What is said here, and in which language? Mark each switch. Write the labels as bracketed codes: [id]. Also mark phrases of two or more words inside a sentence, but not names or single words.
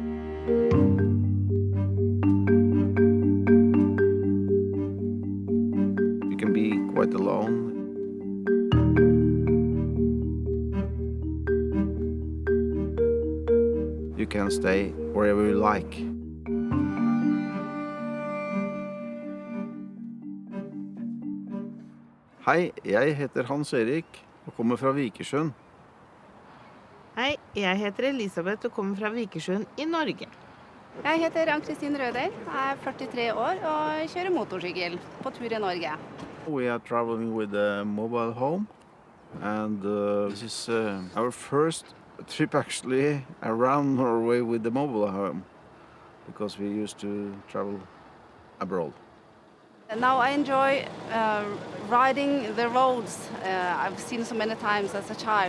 [en] You can be quite alone. You can stay wherever you like. [no] Hei, jeg heter Hans Erik og kommer fra Vikersund. Hei, jeg heter Elisabeth og kommer fra Vikersund I Norge. Jeg heter Ann-Kristin Rødel, jeg 43 år og kjører motorsykkel på tur I Norge. [en] We are traveling with a mobile home, and this is our first trip actually around Norway with the mobile home, because we used to travel abroad. Now I enjoy riding the roads I've seen so many times as a child.